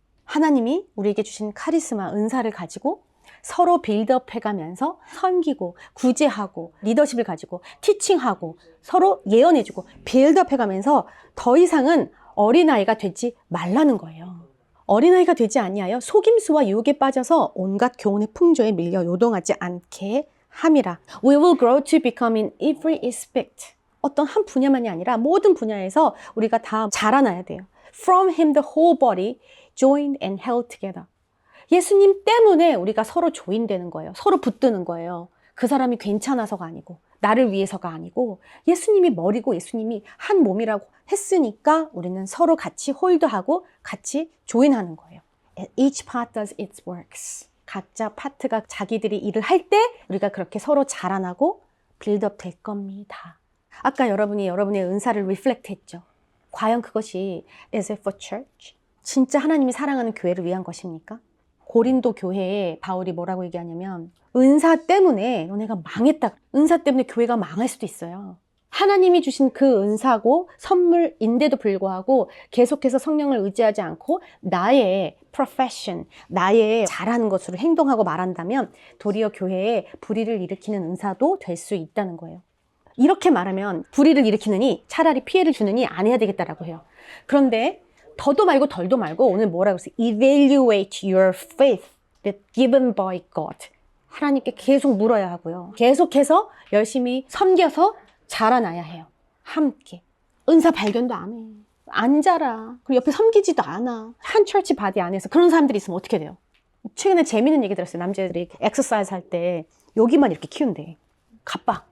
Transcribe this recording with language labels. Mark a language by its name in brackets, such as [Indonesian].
[Korean] 하나님이 우리에게 주신 카리스마, 은사를 가지고 서로 빌드업 해가면서 섬기고 구제하고 리더십을 가지고 티칭하고 서로 예언해주고 빌드업 해가면서 더 이상은 어린아이가 되지 말라는 거예요. 어린아이가 되지 아니하여 속임수와 유혹에 빠져서 온갖 교훈의 풍조에 밀려 요동하지 않게 함이라. [English] We will grow to become in every aspect. [Korean] 어떤 한 분야만이 아니라 모든 분야에서 우리가 다 자라나야 돼요. [English] From him the whole body joined and held together. [Korean] 예수님 때문에 우리가 서로 조인되는 거예요. 서로 붙드는 거예요. 그 사람이 괜찮아서가 아니고 나를 위해서가 아니고 예수님이 머리고 예수님이 한 몸이라고 했으니까 우리는 서로 같이 홀드하고 같이 조인하는 거예요. [English] Each part does its works. [Korean] 각자 파트가 자기들이 일을 할 때 우리가 그렇게 서로 자라나고 빌드업 될 겁니다. 아까 여러분이 여러분의 은사를 리플렉트 했죠. 과연 그것이 [English] is it for church? [Korean] 진짜 하나님이 사랑하는 교회를 위한 것입니까? 고린도 교회에 바울이 뭐라고 얘기하냐면 은사 때문에 너네가 망했다. 은사 때문에 교회가 망할 수도 있어요. 하나님이 주신 그 은사고 선물인데도 불구하고 계속해서 성령을 의지하지 않고 나의 profession, 나의 잘하는 것으로 행동하고 말한다면 도리어 교회에 불의를 일으키는 은사도 될 수 있다는 거예요. 이렇게 말하면 불의를 일으키느니 차라리 피해를 주느니 안 해야 되겠다라고 해요. 그런데 더도 말고 덜도 말고 오늘 뭐라고 했어요? [English] Evaluate your faith that given by God. [Korean] 하나님께 계속 물어야 하고요. 계속해서 열심히 섬겨서 자라나야 해요. 함께. 은사 발견도 안 해. 안 자라. 그리고 옆에 섬기지도 않아. 한 철치 바디 안에서 그런 사람들이 있으면 어떻게 돼요? 최근에 재밌는 얘기 들었어요. 남자들이 엑서사이즈 할 때 여기만 이렇게 키운대. 가빠.